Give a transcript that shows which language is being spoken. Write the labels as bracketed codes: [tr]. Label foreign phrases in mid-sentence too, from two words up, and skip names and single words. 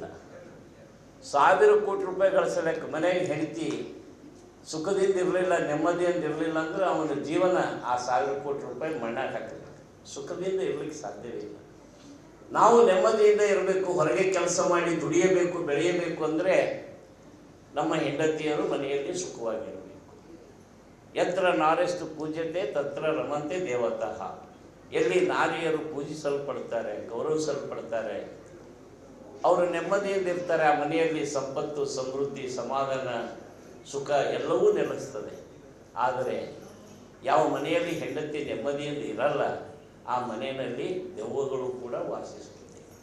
[kn] 1000 ಕೋಟಿ ರೂಪಾಯಿ ಗಳಿಸಲಿಕ್ಕೆ ಮನೆಗೆ ಹೆಂಡತಿ ಸುಖದಿಂದ ಇರಲಿಲ್ಲ, ನೆಮ್ಮದಿಯಿಂದ ಇರಲಿಲ್ಲ ಅಂದ್ರೆ ಅವನ ಜೀವನ ಆ 1000 ಕೋಟಿ ರೂಪಾಯಿ ಮಣ್ಣಾಗ ಹಾಕಬೇಕು. ಸುಖದಿಂದ ಇರಲಿಕ್ಕೆ ಸಾಧ್ಯವೇ ಇಲ್ಲ. ನಾವು ನೆಮ್ಮದಿಯಿಂದ ಇರಬೇಕು, ಹೊರಗೆ ಕೆಲಸ ಮಾಡಿ ದುಡಿಯಬೇಕು, ಬೆಳೆಯಬೇಕು ಅಂದರೆ ನಮ್ಮ ಹೆಂಡತಿಯರು ಮನೆಯಲ್ಲಿ ಸುಖವಾಗಿರಬೇಕು. [sa] ಯತ್ರ ನಾರೆಸ್ತು ಪೂಜ್ಯತೆ ತತ್ರ ರಮಂತೆ ದೇವತಃ. [kn] ಎಲ್ಲಿ ನಾರಿಯರು ಪೂಜಿಸಲ್ಪಡ್ತಾರೆ, ಗೌರವಿಸಲ್ಪಡ್ತಾರೆ, ಅವರು ನೆಮ್ಮದಿಯಿಂದ ಇರ್ತಾರೆ, ಆ ಮನೆಯಲ್ಲಿ ಸಂಪತ್ತು, ಸಮೃದ್ಧಿ, ಸಮಾಧಾನ, ಸುಖ ಎಲ್ಲವೂ ನೆಲೆಸ್ತದೆ. ಆದರೆ ಯಾವ ಮನೆಯಲ್ಲಿ ಹೆಂಡತಿ ನೆಮ್ಮದಿಯಿಂದ ಇರಲ್ಲ ಆ ಮನೆಯಲ್ಲಿ ದೆವ್ವಗಳು ಕೂಡ ವಾಸಿಸುತ್ತದೆ.